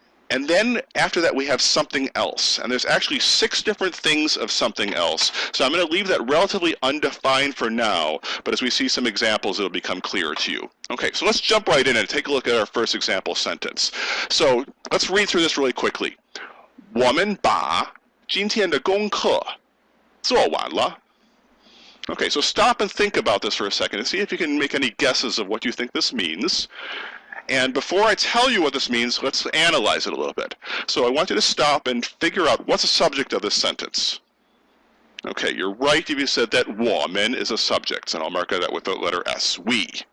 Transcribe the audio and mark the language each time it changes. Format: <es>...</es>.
<en>And then after that, we have something else. And there's actually 6 different things of something else. So I'm going to leave that relatively undefined for now. But as we see some examples, it'll become clearer to you. Okay, so let's jump right in and take a look at our first example sentence. So let's read through this really quickly.</en> <zh>我们把今天的功课做完了.</zh> <en>Okay, so stop and think about this for a second and see if you can make any guesses of what you think this means. And before I tell you what this means, let's analyze it a little bit. So I want you to stop and figure out what's the subject of this sentence. Okay, you're right if you said that 我们 is a subject, and I'll mark that with the letter S, we.</en>